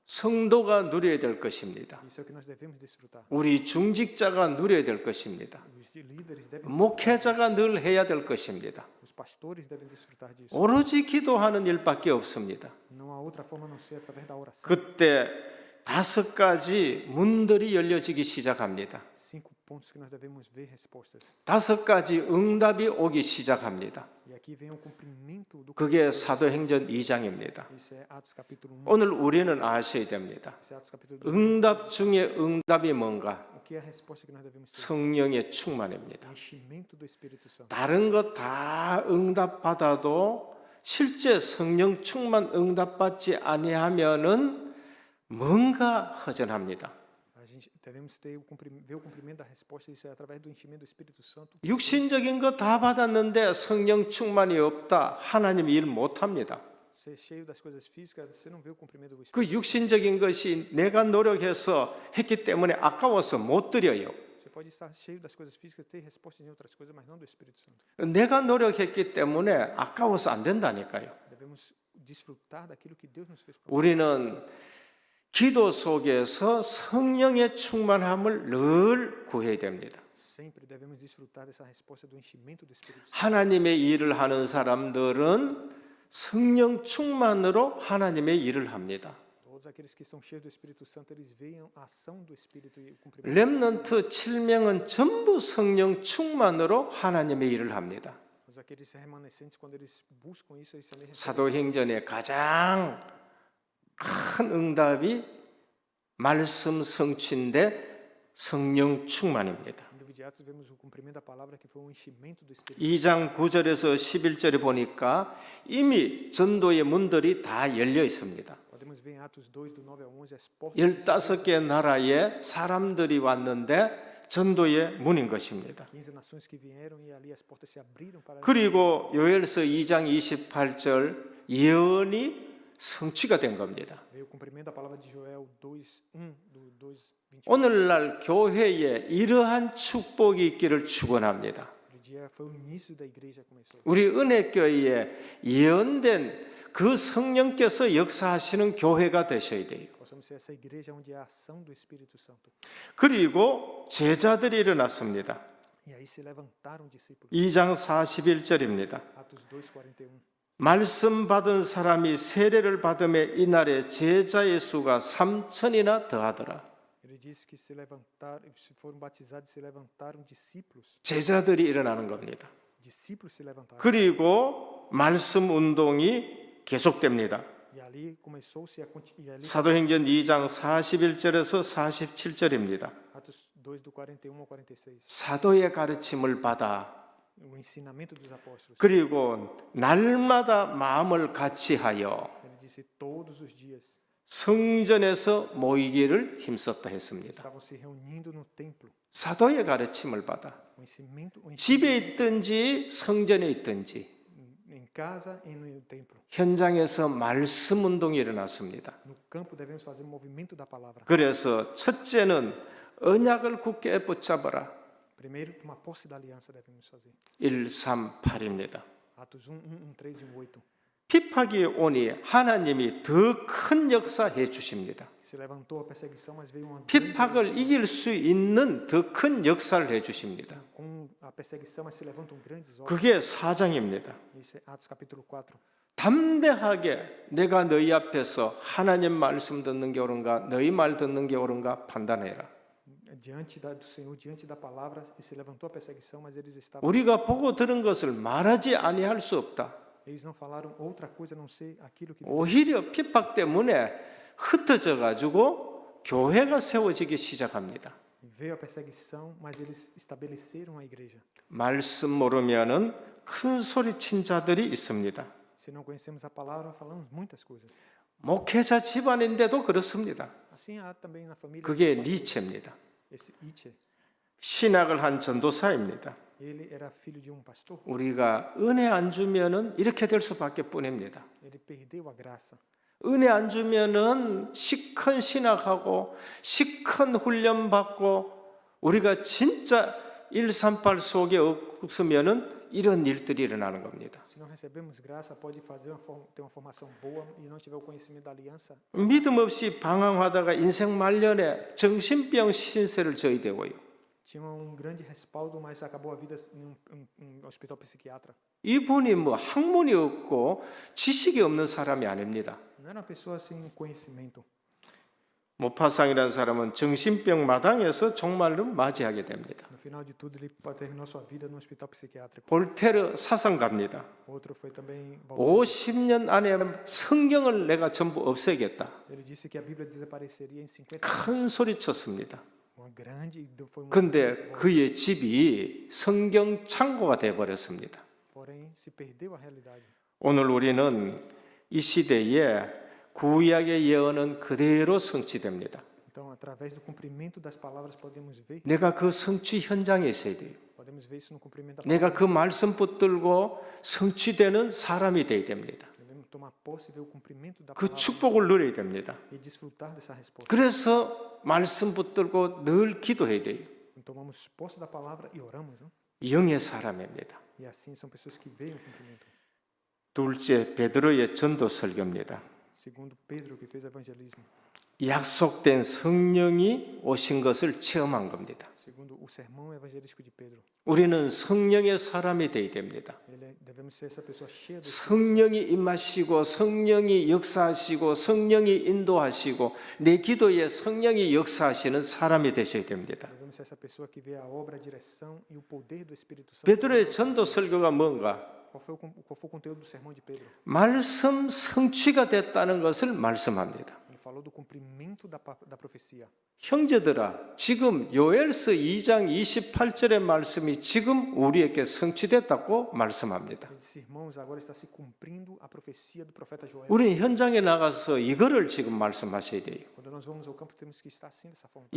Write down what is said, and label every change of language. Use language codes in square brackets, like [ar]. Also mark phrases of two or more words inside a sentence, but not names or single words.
[ko] 성도가 누려야 될 것입니다. [pt] Isso é o que nós devemos desfrutar. [ko] 우리 중직자가 누려야 될 것입니다. [pt] Os líderes devem [ko] 목회자가 늘 해야 될 것입니다. [pt] os pastores devem desfrutar disso. [ko] 오로지 기도하는 일밖에 없습니다. [pt] Não há outra forma a não ser através da oração. [ko] 그때 5가지 문들이 열려지기 시작합니다. [pt] 5 pontos que nós devemos ver respostas. [ko] 5가지 응답이 오기 시작합니다. [pt] E aqui vem o cumprimento do [ko] 그게 사도행전 2장입니다. [pt] Isso é Atos capítulo 1. [ko] 오늘 우리는 아셔야 됩니다. [pt] Isso é Atos capítulo 2. [ko] 응답 중에 응답이 뭔가? [pt] O que é a resposta que nós devemos ter? [ko] 성령의 충만입니다. [pt] O enchimento do Espírito Santo. [ko] 다른 것 다 응답받아도 실제 성령 충만 응답받지 아니하면은 뭔가 허전합니다. [pt] A gente devemos ter ver o cumprimento da resposta, isso é através do enchimento do Espírito Santo. [ko] 육신적인 거 다 받았는데 성령 충만이 없다. 하나님 일 못합니다. [pt] Ser cheio das coisas físicas, você não vê o cumprimento do Espírito. [ko] 그 육신적인 것이 내가 노력해서 했기 때문에 아까워서 못 드려요. [pt] Você pode estar cheio das coisas físicas, ter respostas em outras coisas, mas não do Espírito Santo. [ko] 내가 노력했기 때문에 아까워서 안 된다니까요. [pt] Devemos desfrutar daquilo que Deus nos fez. [ko] 우리는 기도 속에서 성령의 충만함을 늘 구해야 됩니다. [pt] Sempre devemos desfrutar dessa resposta do enchimento do Espírito Santo. [ko] 하나님의 일을 하는 사람들은 성령 충만으로 하나님의 일을 합니다. [pt] Todos aqueles que são cheios do Espírito Santo, eles veem a ação do Espírito e o cumprimento. [ko] 렘넌트 7명은 전부 성령 충만으로 하나님의 일을 합니다. [pt] Todos aqueles remanescentes, quando eles buscam isso, eles também recebem. [ko] 사도행전의 가장 큰 응답이 말씀 성취인데 성령 충만입니다. [pt] No livro de Atos vemos o cumprimento da palavra que foi um enchimento do Espírito. [ko] 2장 9절에서 11절에 보니까 이미 전도의 문들이 다 열려 있습니다. [pt] Podemos ver em Atos 2, do 9 ao 11, as portas. [ko] 15개 나라에 사람들이 왔는데 전도의 문인 것입니다. [pt] 15 nações que vieram e ali as portas se abriram para. [ko] 그리고 요엘서 2장 28절 예언이 성취가 된 겁니다. [pt] Veio o cumprimento da palavra de Joel 2, 1 do 2, 21. [ko] 오늘날 교회에 이러한 축복이 있기를 축원합니다. [pt] O dia foi o início da igreja começou. [ko] 우리 은혜교회에 예언된 그 성령께서 역사하시는 교회가 되셔야 돼요. [pt] Possamos ser essa igreja onde há a ação do Espírito Santo. [ko] 그리고 제자들이 일어났습니다. [pt] E aí se levantaram discípulos. [ko] 2장 41절입니다. [pt] Atos 2:41. [ko] 말씀 받은 사람이 세례를 받음에 이날에 제자의 수가 3,000이나 더하더라. [pt] Ele disse que se levantaram, se foram batizados, se levantaram discípulos. [ko] 제자들이 일어나는 겁니다. [pt] Discípulos se levantaram. [ko] 그리고 말씀 운동이 계속됩니다. [pt] E ali começou-se e ali [ko] 사도행전 2장 41절에서 47절입니다. [pt] Atos 2 do 41 ao 46. [ko] 사도의 가르침을 받아 [pt] O ensinamento dos apóstolos. [ko] 그리고 날마다 마음을 같이하여 [pt] Ele disse todos os dias [ko] 성전에서 모이기를 힘썼다 했습니다. [pt] estavam se reunindo no templo. [ko] 사도의 가르침을 받아 [pt] O ensinamento [ko] 집에 있든지 성전에 있든지 [pt] em casa e no templo. [ko] 현장에서 말씀 운동이 일어났습니다. [pt] No campo devemos fazer o movimento da palavra. [ko] 그래서 첫째는 언약을 굳게 붙잡아라. [pt] Primeiro, tomar posse da aliança devemos fazer. [ko] 138입니다. [pt] Atos 1, 3 e 8. [ko] 핍박이 오니 하나님이 더 큰 역사해 주십니다. [pt] Se levantou a perseguição, mas veio uma [ko] 핍박을 이길 수 있는 더 큰 역사를 해 주십니다. [pt] com a perseguição, mas se levantam grandes obras. [ko] 그게 4장입니다. [pt] Isso é Atos capítulo 4. [ko] 담대하게 내가 너희 앞에서 하나님 말씀 듣는 게 옳은가 너희 말 듣는 게 옳은가 판단해라. [pt] Diante do Senhor, diante da palavra, e se levantou a perseguição, mas eles estavam. [ko] 우리가 보고 들은 것을 말하지 아니할 수 없다. [pt] Eles não falaram outra coisa a não ser aquilo que. [ko] 오히려 핍박 때문에 흩어져 가지고 교회가 세워지기 시작합니다. [pt] Veio a perseguição, mas eles estabeleceram a igreja. [ko] 말씀 모르면은 큰 소리 친 자들이 있습니다. [pt] Se não conhecemos a palavra, falamos muitas coisas. [ko] 목회자 집안인데도 그렇습니다. [pt] Assim há também na família. [ko] 그게 니체입니다. [pt] Esse Nietzsche, [ko] 신학을 한 전도사입니다. [pt] ele era filho de um pastor. [ko] 우리가 은혜 안 주면은 이렇게 될 수밖에 뿐입니다. [pt] Ele perdeu a graça. [ko] 은혜 안 주면은 시큰 신학하고 시큰 훈련 받고 우리가 진짜 138 속에 없으면은 이런 일들이 일어나는 겁니다. [pt] Se não recebemos graça, pode ter uma formação boa e não tiver o conhecimento da aliança. [ko] 믿음 없이 방황하다가 인생 말년에 정신병 신세를 져야 되고요. [pt] Tinha grande respaldo, mas acabou a vida em hospital psiquiatra. [ko] 이분이 뭐 학문이 없고 지식이 없는 사람이 아닙니다. [pt] Não era uma pessoa sem conhecimento. [ko] 모파상이라는 사람은 정신병 마당에서 종말을 맞이하게 됩니다. [pt] No final de tudo, ele terminou sua vida no hospital psiquiátrico. [ko] 볼테르 사상가입니다. [pt] Outro foi também [ko] 50년 안에 성경을 내가 전부 없애겠다. [pt] Ele disse que a Bíblia desapareceria em 50 anos. [ko] 큰 소리 쳤습니다. [pt] Uma grande, foi uma [ko] 근데 그의 집이 성경 창고가 돼 버렸습니다. [pt] porém se perdeu a realidade. [ko] 오늘 우리는 이 시대에 구약의 예언은 그대로 성취됩니다. [pt] Então, através do cumprimento das palavras podemos ver [ko] 내가 그 성취 현장에 있어야 돼요. [pt] podemos ver isso no cumprimento da [ko] 내가 그 말씀 붙들고 성취되는 사람이 돼야 됩니다. [pt] devemos tomar posse e ver o cumprimento da [ko] 그 [pt] palavra [ko] 축복을 누려야 됩니다. [pt] e desfrutar dessa resposta. [ko] 그래서 말씀 붙들고 늘 기도해야 돼요. [pt] Tomamos posse da palavra e oramos, não? [ko] 영의 사람입니다. [pt] E assim são pessoas que veem o cumprimento. [ko] 둘째, 베드로의 전도 설교입니다. [pt] Segundo Pedro, que fez evangelismo. [ko] 약속된 성령이 오신 것을 체험한 겁니다. [pt] Segundo o sermão evangelístico de Pedro. [ko] 우리는 성령의 사람이 되어야 됩니다. [pt] Devemos ser essa pessoa cheia do [ko] 성령이 임하시고 성령이 역사하시고 성령이 인도하시고 내 기도에 성령이 역사하시는 사람이 되셔야 됩니다. [pt] Devemos ser essa pessoa que vê a obra, a direção e o poder do Espírito Santo. [ko] 베드로의 전도 설교가 뭔가? [pt] Qual foi o conteúdo do sermão de Pedro? [ko] 말씀 성취가 됐다는 것을 말씀합니다. [pt] Ele falou do cumprimento da profecia. [ko] 형제들아, 지금 요엘서 2장 28절의 말씀이 지금 우리에게 성취됐다고 말씀합니다. [pt] Ele disse, irmãos, agora está se cumprindo a profecia do profeta Joel. [ko] 우리는 현장에 나가서 이거를 지금 말씀하셔야 돼요. [pt] Quando nós vamos ao campo, temos que estar assim dessa forma.